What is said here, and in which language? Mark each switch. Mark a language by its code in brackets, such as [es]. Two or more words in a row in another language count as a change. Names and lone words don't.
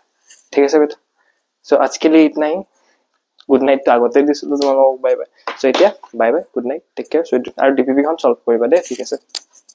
[hi] ठीक है बेटा. So आज के लिए इतना ही. [en] good night [hi] तो [as] আগতে দিছিলো তোমালোকক [en] bye bye. [as] So এতিয়া [en] bye bye, good night, take care. [as] So আৰু ডিপিপি খন সলভ কৰিবা দে, ঠিক আছে.